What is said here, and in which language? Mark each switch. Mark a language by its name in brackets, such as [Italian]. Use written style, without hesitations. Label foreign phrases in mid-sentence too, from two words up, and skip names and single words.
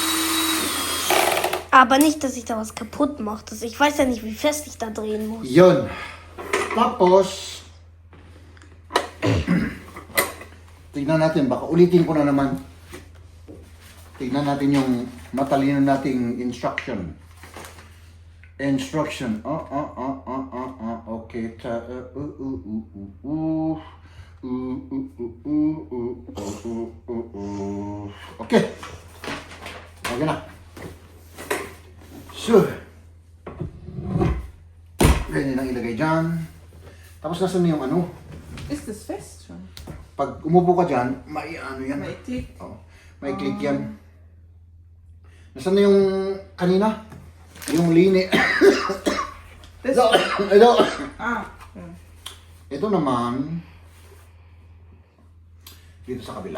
[German] Aber nicht, dass ich da was kaputt mache. Ich weiß ja nicht, wie fest ich da drehen muss. [Filipino] Yun. Tapos, tignan natin, baka ulitin ko na naman. tignan natin yung matalino nating instruction. Instruction. Okay. Okay. Okay na. So, ganyan ang ilagay dyan. Tapos nasa na yung ano? [German] Ist das fest schon? [Filipino] Pag umupo ka dyan, may ano yan. May click. Oh, may click yan. Nasaan na yung kanina? Yung line. [German] Das [Filipino] Ito. [German] Ah. Ja. [Filipino] Ito naman, dito sa kabila.